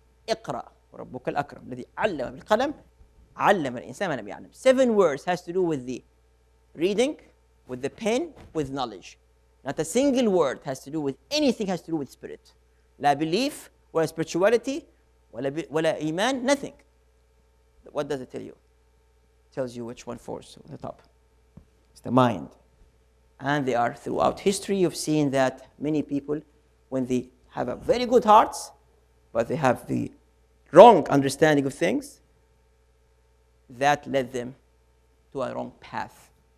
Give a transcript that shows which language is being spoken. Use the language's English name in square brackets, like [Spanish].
[Arabic] اقرأ وربك الأكرم الذي علم بالقلم علم الإنسان ما لم يعلم. [English] 7 words has to do with the reading, with the pen, with knowledge. Not a single word has to do with anything has to do with spirit. [Arabic] لا belief, ولا spirituality, ولا إيمان, nothing. [English] What does it tell you? It tells you which one falls on the top. It's the mind. And they are throughout history, you've seen that many people, when they have a very good hearts, but they have the wrong understanding of things, that led them to a wrong path.